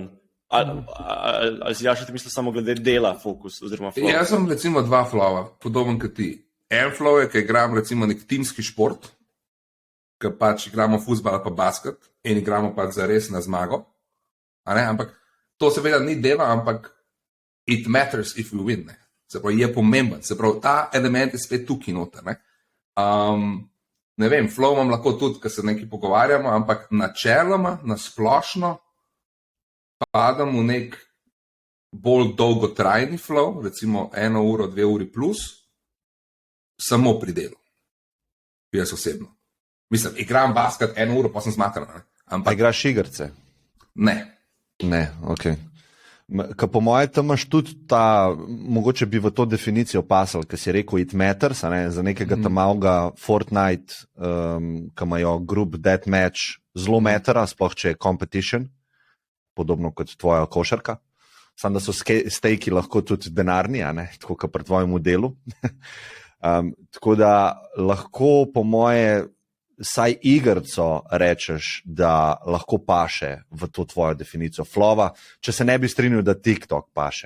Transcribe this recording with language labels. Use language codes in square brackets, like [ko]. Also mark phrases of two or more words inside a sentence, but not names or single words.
[sl] Ali si Jaša ti misli samo glede dela fokus oziroma flow? Jaz sem recimo dva flowa, podoben kot ti. En flow je, ki igram recimo nek timski šport, ker pač igramo fuzbal ali pa basket in igramo pač za res na zmago. Ampak to seveda ni dela, ampak [en] it matters if we win. [sl] Se pravi, je pomemben. Se pravi, ta element je spet tukaj noter. Ne vem, flow imam lahko tudi, ker se nekaj pogovarjamo, ampak načeloma, na splošno, padam v nek bolj dolgotrajni flow, recimo 1 uro, 2 uri plus, samo pri delu. Jaz osebno. Mislim, igram basket 1 uro, pa sem zmakran. Pa igraš igrice? Ne. Ne, ok. Ker po mojem tam imaš tudi ta, mogoče bi v to definicijo pasal, ker si rekel [en] it matters, [sl] za nekega tamavga Fortnite, ki imajo [en] group deathmatch, [sl] zelo mattera, sploh če je competition, podobno kot tvoja košarka. Samo da so stejki lahko tudi denarni, tako kot pri tvojemu delu. Tako da lahko po moje saj igrico rečeš, da lahko paše v to tvojo definicijo flowa, če se ne bi strinjal, da TikTok paše.